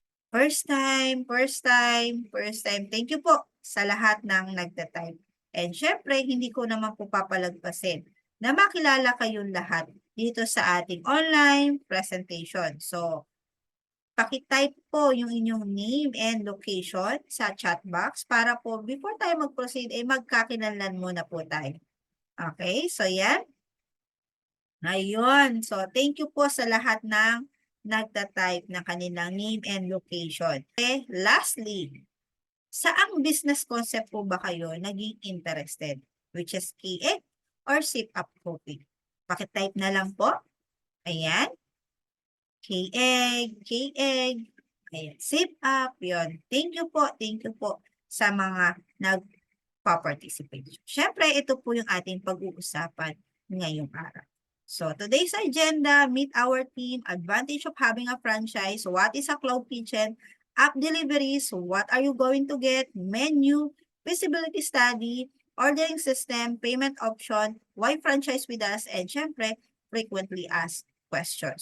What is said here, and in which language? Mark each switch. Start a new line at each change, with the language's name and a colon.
English: First time, first time, first time.
Filipino: Thank you po sa lahat ng nagta-type. And syempre, hindi ko naman po papalagpasin na makilala kayong lahat dito sa ating online presentation. So, pakitype po yung inyong
English: name and location
Filipino: sa chat box para po before tayo mag-proceed ay magkakilanlan muna po tayo. Okay, so yan. Ayun. So, thank you po sa lahat ng nagta-type ng kanilang
English: name and location. Okay, lastly,
Filipino: saang business concept po ba kayo naging interested?
English: Which is KX or Sip Up Coffee?
Filipino: Pakitype na lang po. Ayan. KX, KX. Ayan. Sip Up. Yun. Thank you po. Thank you po sa mga nagpa-participate. Siyempre, ito po yung ating pag-uusapan ngayong araw.
English: So, today's agenda, meet our team, advantage of having a franchise, what is a cloud kitchen, app deliveries, what are you going to get, menu, feasibility study, ordering system, payment option, why franchise with us, and syempre, frequently asked questions.